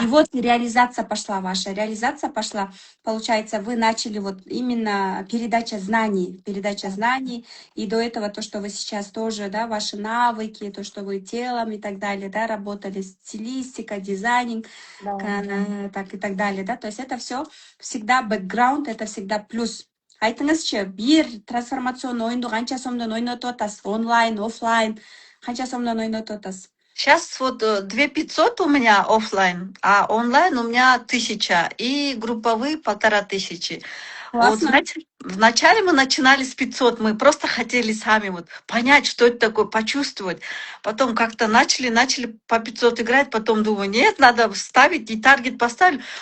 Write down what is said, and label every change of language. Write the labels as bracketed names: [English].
[Russian] И вот реализация пошла ваша. Реализация пошла, получается, вы начали вот именно передача знаний, и до этого то, что вы сейчас тоже, да, ваши навыки, то, что вы телом и так далее, да, работали, стилистика, дизайнинг, так и так далее, да, то есть это все всегда бэкграунд, это всегда плюс. [Kazakh] Айтыңызшы, бир трансформационный ойынды қанша сомдан ойнатып атасыз? Онлайн, офлайн, қанша сомдан ойнатып атасыз? [Russian] Сейчас вот 2500 у меня офлайн, а онлайн у меня 1000, и групповые 1500. Вот, знаете, вначале мы начинали с 500, мы просто хотели сами вот понять, что это такое, почувствовать. Потом как-то начали по 500 играть, потом думаю, нет, надо ставить, и таргет поставили.